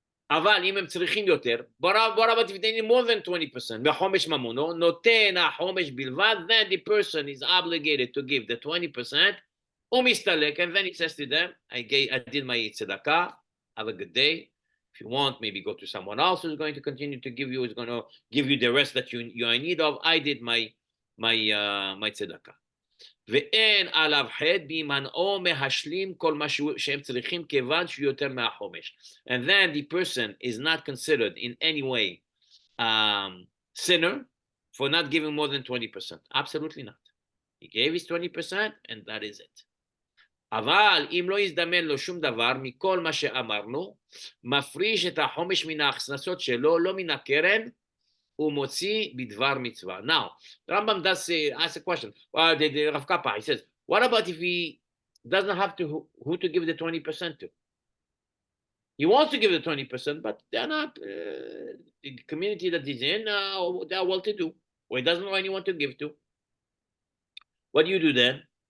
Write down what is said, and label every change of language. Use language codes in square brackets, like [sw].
[he] אבל אם הם צריכים יותר, בוא תפתני [en] more than 20%, [he] מחומש ממונו, נותן החומש בלבד, [en] then the person is obligated to give the 20%, [he] הוא מסתלק, [en] and then he says to them, I did my tzedakah, have a good day. If you want, maybe go to someone else who's going to continue to give you, who's going to give you the rest that you are in need of. I did my tzedakah. [he] ואין עליו חטא בהימנעו מהשלים כל מה שהם צריכים כיוון שהוא יותר מהחומש. [en] And then the person is not considered in any way sinner for not giving more than 20%. Absolutely not. He gave his 20% and that is it. [he] אבל אם לא יזדמן לו שום דבר מכל מה שאמרנו, מפריש את החומש מן ההכנסות שלו, לא מן הקרן, ומוציא בדבר מצווה. [en] Now, the Rambam does ask a question. The Rav Kappa, he says, what about if he doesn't have to who to give the 20% to? He wants to give the 20%, but they're not, the community that he's in, they're well-to-do, or he doesn't know anyone to give to. What do you do then?